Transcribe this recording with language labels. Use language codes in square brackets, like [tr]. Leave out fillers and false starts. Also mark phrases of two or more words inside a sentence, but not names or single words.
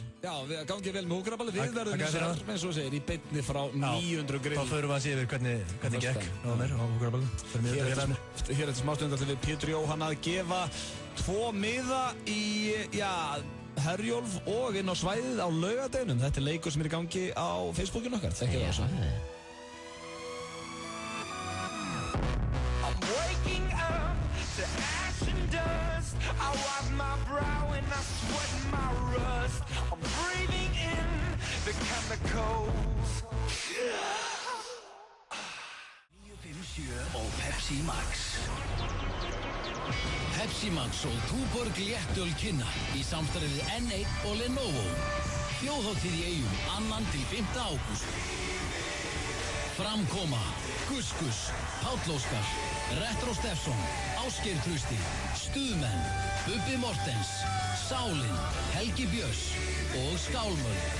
[is] Já, við gangið vel með húkaraballi. Við verðum eins og segir í beinni frá 900 grill. Þá förum við að sé yfir hvernig gekk á mér á húkaraballi. Hér eftir smástund ætlum við Pétur Jóhann að gefa 2 miða í, Herjólf og inn á svæðið á laugardeginum. Þetta er leikur sem er í gangi á Facebookinu okkar. Þekkið það svo. [en] I'm waking up to ash and dust. I wipe my brow and I sweat my rust. I'm breathing in the chemicals. [is] 957 og Pepsi Max. Pepsi Max og Túborg léttöl kynna í samstarfi við N1 og Lenovo. Þjóðhátíð í Eyjum 2. til 5. ágúst. Framkoma, Guskus, Páll Óskar, Retro Steffsson, Ásgeir Trausti, Stuðmenn, Bubbi Mortens, Sálin, Helgi Björns og Skálmöld.